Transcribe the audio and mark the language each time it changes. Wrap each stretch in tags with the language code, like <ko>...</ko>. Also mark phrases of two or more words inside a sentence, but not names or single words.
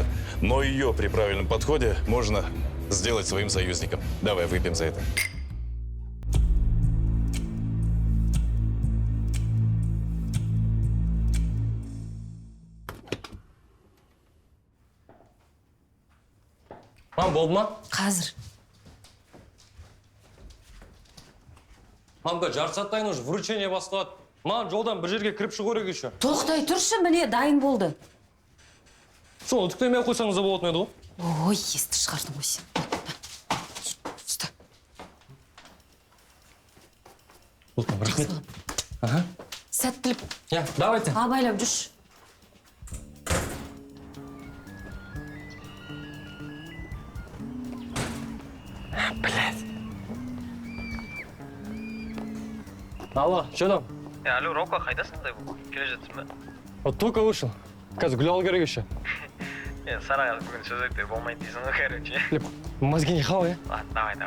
<ru>Но ее при правильном подходе можно сделать своим союзником. Давай выпьем за это.</ru> <kk>Мам, болды ма? Қазір. Мамка, жарты сағаттан уже вручение басталады. Маған жолдан бір жерге кіріп шығу керек еще. Тоқтай тұршы, міне дайын болды. Сол, үтіктемей қойсаңыз да болатын еді ғой. Ой, есті шығардың ғой сен. Ұста. Болды, рахмет. Ага. Сәттілік.</kk> <ru>Я, давайте.</ru> <kk>Абайлап жүрші.</kk> <ru>Блядь. Алло, что там? Алло, Рока,</ru> <kk>қайдасың бұл? Келе жатырсың ба?</kk> <ru>Вот только вышел.</ru> <kk>Қазір гүл алу керек еще. Саған бүгін сөз айтпай болмайды дейсің ғой, короче.</kk> <ru>Мозги не хавай, Ладно, давай.</ru>